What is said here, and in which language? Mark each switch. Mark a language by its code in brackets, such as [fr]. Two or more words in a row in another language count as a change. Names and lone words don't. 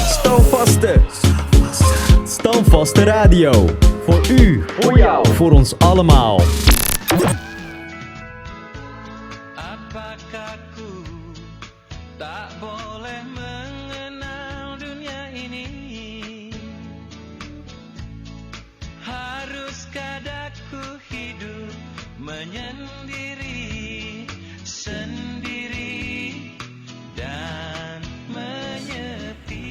[nl] Stand Vaste Radio. Voor u, voor jou, voor ons allemaal. [id] Apakah ku tak boleh mengenal dunia ini? Haruskah aku hidup menyendiri, sendiri dan menyepi?